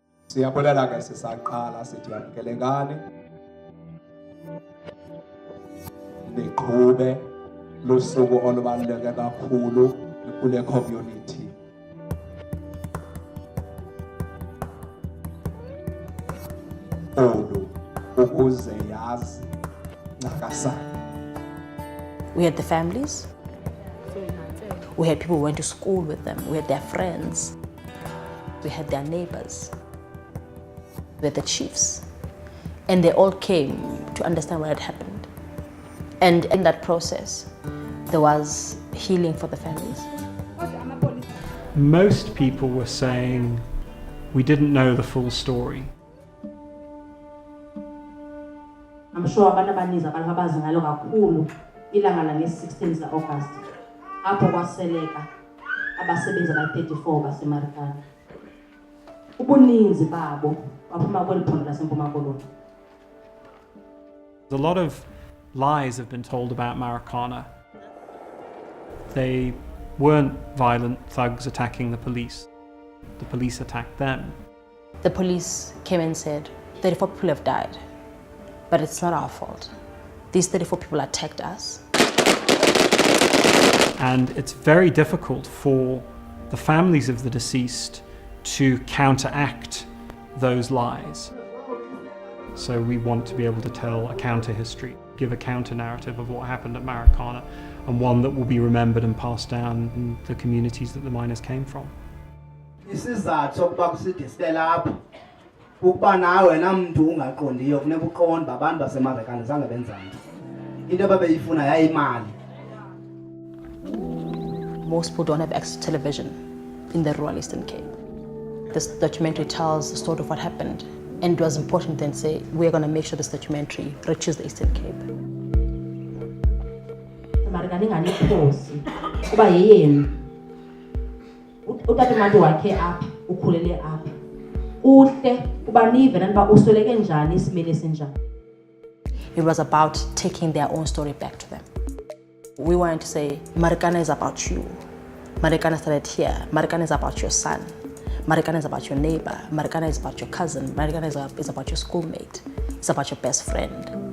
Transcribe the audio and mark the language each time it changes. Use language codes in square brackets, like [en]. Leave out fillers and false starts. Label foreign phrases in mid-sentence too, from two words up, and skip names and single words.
[xh] Siyabulela ke sisaqala sithi yamkelekani. Niqhube lusuku olubaluleke kakhulu kule community. Ukuze yazi nakasana. [en] We had the families. We had people who went to school with them. We had their friends. We had their neighbors. We had the chiefs. And they all came to understand what had happened. And in that process, there was healing for the families. Most people were saying, we didn't know the full story. I'm sure [xh] abantu abaninzi abantu abazi ngalo kakhulu ilanga la 16 August apho kwaseleka abasebenzi aba-34 baseMarikana. Ubuninzi babo baphuma kweli phondo laseMpuma Koloni. [en] A lot of lies have been told about Marikana. They weren't violent thugs attacking the police. The police attacked them. The police came and said, 34 people have died, but it's not our fault. These 34 people attacked us. And it's very difficult for the families of the deceased to counteract those lies. So we want to be able to tell a counter history, give a counter narrative of what happened at Marikana, and one that will be remembered and passed down in the communities that the miners came from. [xh] Isizathu sokuba kusidisile lapha ukuba nawe namuntu ungaqondiyo funeka uqonde abantu baseMarikana zange benzani. Into ababeyifuna yayimali. [en] Most people don't have access to television in the rural Eastern Cape. This documentary tells the story of what happened, and it was important then to say, we're going to make sure this documentary reaches the Eastern Cape. [xh] Marikana inganekhosi kuba yeyenu. Utata umuntu wakhe apha ukhulele apha. Uhle kuba nive naniba usweleke njani isimile sinjani. [en] It was about taking their own story back to them. We wanted to say, Marikana is about you. Marikana started here. Marikana is about your son. Marikana is about your neighbor. Marikana is about your cousin. Marikana is about your schoolmate. It's about your best friend.